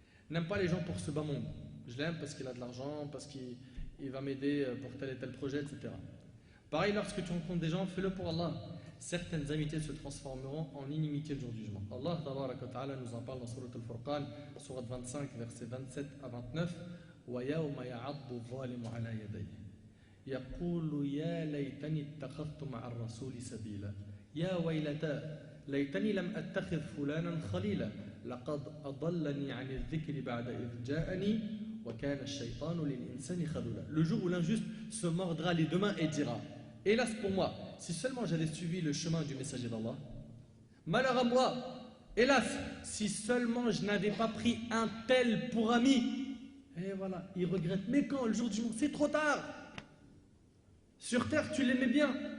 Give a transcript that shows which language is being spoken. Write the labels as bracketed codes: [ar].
[fr] N'aime pas les gens pour ce bas monde. Je l'aime parce qu'il a de l'argent, parce qu'il va m'aider pour tel et tel projet, etc. Pareil, lorsque tu rencontres des gens, fais-le pour Allah. Certaines amitiés se transformeront en inimitié le jour du jugement. Allah ta'ala nous en parle dans Surat Al-Furqan, Surat 25, versets 27 à 29. [ar] وَيَوْمَ يَعَضُّ الظَّالِمُ عَلَى يَدَيْهِ يقول يا ليتني اتخذت مع الرسول سبيلا يا ويلتى ليتني لم أتخذ فلانا خليلا لقد أضلني عن الذكر بعد إذ جاءني وكان الشيطان للإنسان خذولا. [fr] Le jour où l'injuste se mordra les deux mains et dira: hélas pour moi, si seulement j'avais suivi le chemin du messager d'Allah. Malheur à moi, hélas, si seulement je n'avais pas pris un tel pour ami. Et voilà, il regrette. Mais quand le jour du jugement, c'est trop tard. Sur terre, tu l'aimais bien.